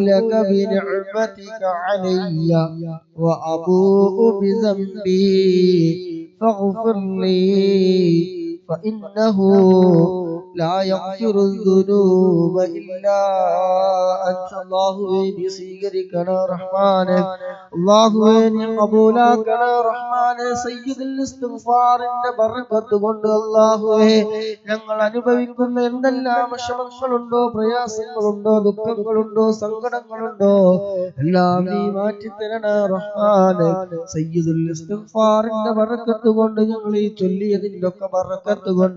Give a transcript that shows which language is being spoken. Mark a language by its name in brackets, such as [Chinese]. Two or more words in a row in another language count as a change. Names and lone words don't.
[Arabic] لك بنعمتك علي وأبوء بذنبي فاغفر لي فإنه لا يغفر الذنوب إلا أنت الله إني [Malayalam] സ്വീകരിക്കണ റഹ്മാനെ അല്ലാഹുവേ നീ ഖബൂലാക്കണ റഹ്മാനെ സയ്യിദുൽ ഇസ്തിഗ്ഫാറിന്റെ ബർക്കത്ത് കൊണ്ട് അല്ലാഹുവേ ഞങ്ങൾ അനുഭവിക്കുന്ന എന്തെല്ലാം വിഷമങ്ങളുണ്ടോ പ്രയാസങ്ങളുണ്ടോ ദുഃഖങ്ങളുണ്ടോ സങ്കടങ്ങളുണ്ടോ എല്ലാം നീ മാറ്റി തരണ റഹ്മാനെ സയ്യിദുൽ ഇസ്തിഗ്ഫാറിന്റെ ബർക്കത്ത് കൊണ്ട് ഞങ്ങൾ ഈ ചൊല്ലിയതിന്റെ ഒക്കെ ബർക്കത്ത് കൊണ്ട്